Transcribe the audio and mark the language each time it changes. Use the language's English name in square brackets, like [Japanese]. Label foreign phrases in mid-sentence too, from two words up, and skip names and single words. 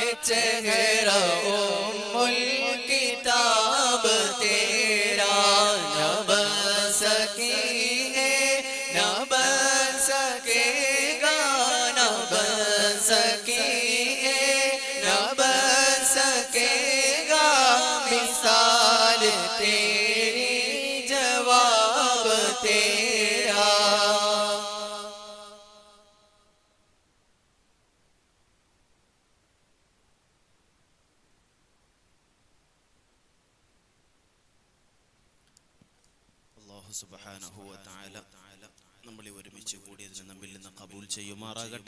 [Hindi] चेहरा [Arabic] أم الكتاب [Hindi] तेरा न बन सकी है न बन सकेगा न बन सकी है न बन सकेगा मिसाल तेरी जवाब तेरा [Arabic] الله سبحانه وتعالى [Malayalam] നമ്മളെ ഒരുമിച്ച് കൂടിയതിന് നമ്മിൽ നിന്ന് ഖബൂൽ ചെയ്യുമാറാകട്ടെ.